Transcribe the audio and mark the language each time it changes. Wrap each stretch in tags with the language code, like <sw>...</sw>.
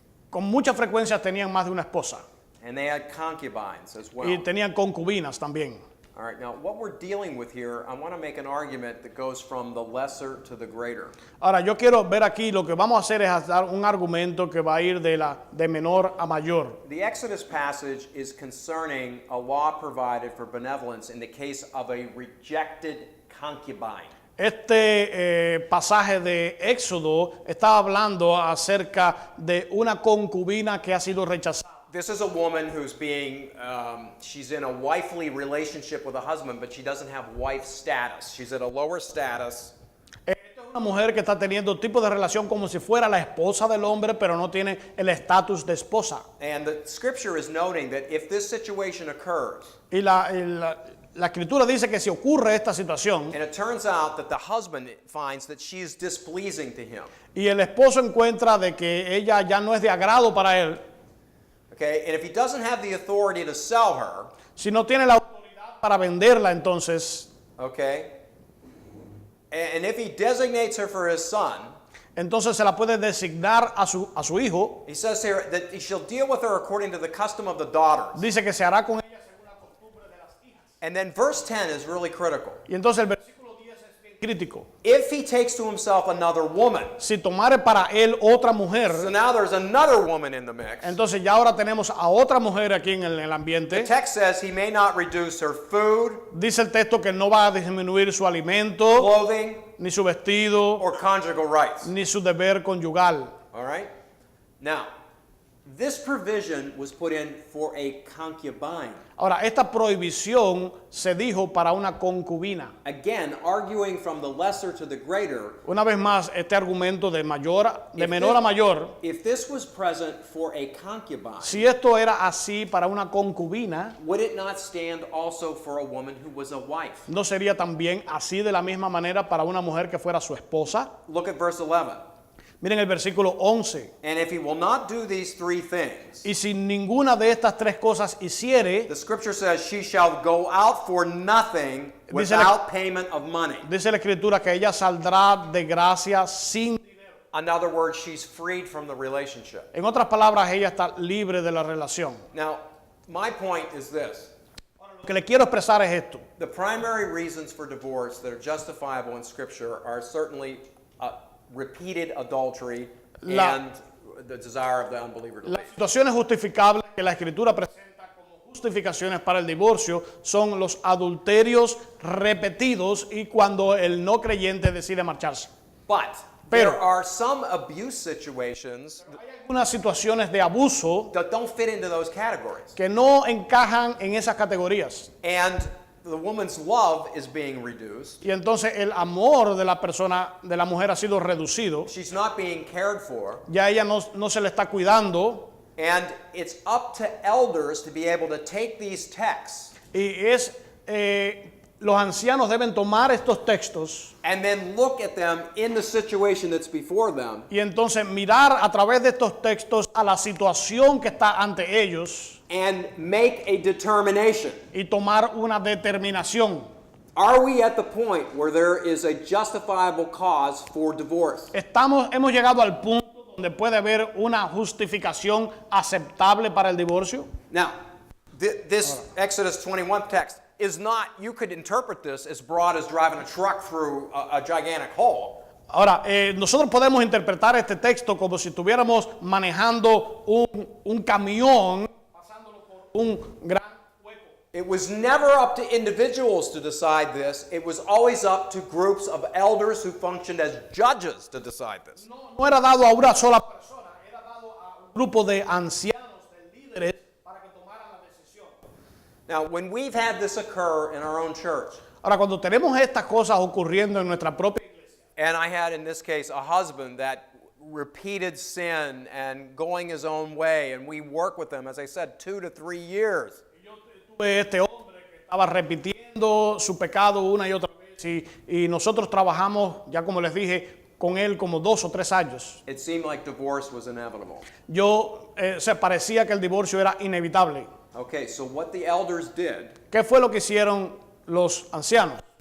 <es>Con mucha frecuencia tenían más de una esposa.</es> <en>And they had concubines as well.</en> <es>Y tenían concubinas también.</es> <en>All right, now what we're dealing with here, I want to make an argument that goes from the lesser to the greater.</en> <es>Ahora, yo quiero ver aquí, lo que vamos a hacer es dar un argumento que va a ir de menor a mayor.</es> <en>The Exodus passage is concerning a law provided for benevolence in the case of a rejected concubine.</en> <es>Este pasaje de Éxodo está hablando acerca de una concubina que ha sido rechazada.</es> <en>This is a woman who's she's in a wifely relationship with a husband, but she doesn't have wife status. She's at a lower status.</en> <es>Esta es una mujer que está teniendo tipo de relación como si fuera la esposa del hombre, pero no tiene el estatus de esposa.</es> <en>And the scripture is noting that if this situation occurs,</en> <es>Y la escritura dice que si ocurre esta situación,</es> <en>and it turns out that the husband finds that she is displeasing to him,</en> <es>y el esposo encuentra de que ella ya no es de agrado para él,</es> <en>okay, and if he doesn't have the authority to sell her,</en> <es>si no tiene la autoridad para venderla, entonces</es> <en>okay, and if he designates her for his son,</en> <es>entonces se la puede designar a su hijo.</es> <en>he says here that he shall deal with her according to the custom of the daughters.</en> <es>Dice que se hará con ella según la costumbre de las hijas.</es> <en>And then verse 10 is really critical.</en> <es>Y entonces el versículo 10 es bien crítico.</es> <en>If he takes to himself another woman,</en> <es>Si tomare para él otra mujer,</es> <en>so now there's another woman in the mix.</en> <es>entonces ya ahora tenemos a otra mujer aquí en el</es> <en>The</en> <es>ambiente.</es> <en>text says he may not reduce her food,</en> <es>Dice el texto que no va a disminuir su alimento,</es> <en>clothing,</en> <es>ni su vestido,</es> <en>or conjugal rights.</en> <es>ni su deber conyugal.</es> <en>All right? Now, this provision was put in for a concubine.</en> <es>Ahora, esta prohibición se dijo para una concubina.</es> <en>Again, arguing from the lesser to the greater.</en> <es>Una vez más, este argumento de</es> <en>If</en> <es>menor a mayor,</es> <en>If this was present for a concubine,</en> <es>si esto era así para una concubina,</es> <en>would it not stand also for a woman who was a wife?</en> <es>¿no sería también así de la misma manera para una mujer que fuera su esposa?</es> <en>Look at verse 11.</en> <es>Miren el versículo 11.</es> <en>And if he will not do these three things,</en> <es>Y si ninguna de estas tres cosas hiciere,</es> <en>the scripture says she shall go out for nothing without payment of money.</en> <es>dice la escritura que ella saldrá de gracia sin.</es> <en>In other words, she's freed from the relationship.</en> <es>En otras palabras, ella está libre de la relación.</es> <en>Now, my point is this.</en> <es>Lo que le quiero expresar es esto.</es> <en>The primary reasons for divorce that are justifiable in scripture are certainly repeated adultery and the desire of the unbeliever to</en> <es>Las</es> <en>leave.</en> <es>situaciones justificables que la escritura presenta como justificaciones para el divorcio son los adulterios repetidos y cuando el no creyente decide marcharse.</es> <en>But</en> <es>Pero-</es> <en>there are some abuse situations</en> <es>Hay algunas situaciones de abuso</es> <en>that don't fit into those categories.</en> <es>que no encajan en esas categorías.</es> <en>And the woman's love is being reduced.</en> <es>Y entonces el amor de la persona, de la mujer ha sido reducido.</es> <en>She's not being cared for.</en> <es>Ya ella no se le está cuidando.</es> <en>And it's up to elders to be able to take these texts</en> <es>Y los ancianos deben tomar estos textos</es> <en>and then look at them in the situation that's before them</en> <es>y entonces mirar a través de estos textos a la situación que está ante ellos</es> <en>and make a determination.</en> <es>y tomar una determinación.</es> <en>Are we at the point where there is a justifiable cause for divorce?</en> <es>Hemos llegado al punto donde puede haber una justificación aceptable para el divorcio.</es> <en>Now, this Exodus 21 text is not, you could interpret this as broad as driving a truck through a gigantic hole.</en> <es>Ahora, nosotros podemos interpretar este texto como si estuviéramos manejando un camión pasándolo por un gran hueco.</es> <en>It was never up to individuals to decide this. It was always up to groups of elders who functioned as judges to decide this.</en> <es>No era dado a una sola persona, era dado a un grupo de ancianos, de líderes, para que tomaran la decisión.</es> <en>Now, when we've had this occur in our own church,</en> <es>Ahora, cuando tenemos estas cosas ocurriendo en nuestra propia iglesia,</es> <en>and I had in this case a husband that repeated sin and going his own way, and we work with them, as I said, 2 to 3 years.</en> <es>Tuve este hombre que estaba repitiendo su pecado una y otra vez y nosotros trabajamos, ya como les dije, con él como 2 o 3 años.</es> <en>It seemed like divorce was inevitable.</en> <es>Se parecía que el divorcio era inevitable.</es> <en>Okay, so what the elders did</en> <es>¿Qué fue lo que hicieron los ancianos?</es>